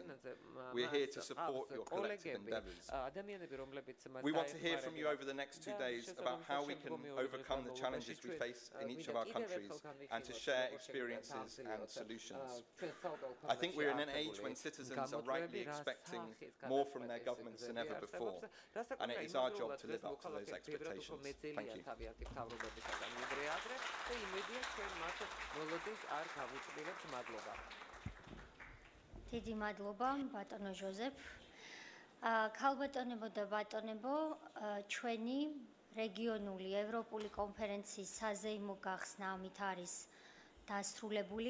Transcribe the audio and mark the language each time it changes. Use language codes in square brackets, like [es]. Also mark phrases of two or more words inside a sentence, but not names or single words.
[en] We're here to support your collective endeavours. We want to hear from you over the next 2 days about how we can overcome the challenges we face in each of our countries and to share experiences and solutions. I think we're in an age when citizens are rightly expecting more from their governments than ever before, and it is our job to live up to those expectations. Thank you. [ka] დიდი მადლობა ბატონო ჟოზეფ. ქალბატონებო და ბატონებო, ჩვენი რეგიონული ევროპული კონფერენციის საზეიმო გახსნა ამით არის დასრულებული.